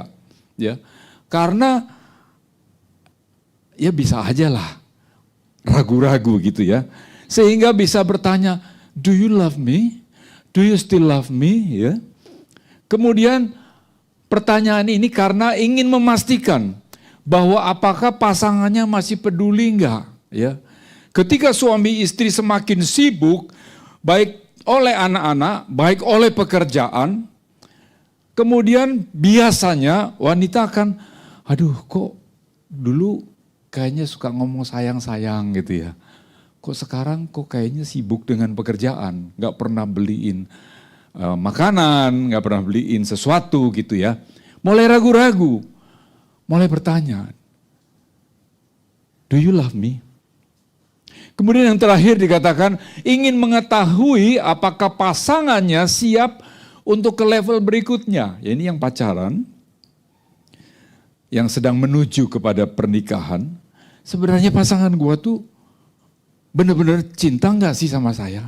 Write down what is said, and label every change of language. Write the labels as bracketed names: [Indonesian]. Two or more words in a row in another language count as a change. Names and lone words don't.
[Indonesian] Ya, karena ya bisa aja lah ragu-ragu gitu ya. Sehingga bisa bertanya, [English] do you love me? Do you still love me? [Indonesian] Ya. Kemudian pertanyaan ini karena ingin memastikan bahwa apakah pasangannya masih peduli enggak, ya. Ketika suami istri semakin sibuk, baik oleh anak-anak, baik oleh pekerjaan, kemudian biasanya wanita akan, aduh kok dulu kayaknya suka ngomong sayang-sayang gitu ya. Kok sekarang kok kayaknya sibuk dengan pekerjaan, nggak pernah beliin makanan, nggak pernah beliin sesuatu gitu ya. Mulai ragu-ragu, mulai bertanya, [English] do you love me? [Indonesian] Kemudian yang terakhir dikatakan ingin mengetahui apakah pasangannya siap untuk ke level berikutnya. Ya, ini yang pacaran, yang sedang menuju kepada pernikahan. Sebenarnya pasangan gua tuh benar-benar cinta nggak sih sama saya?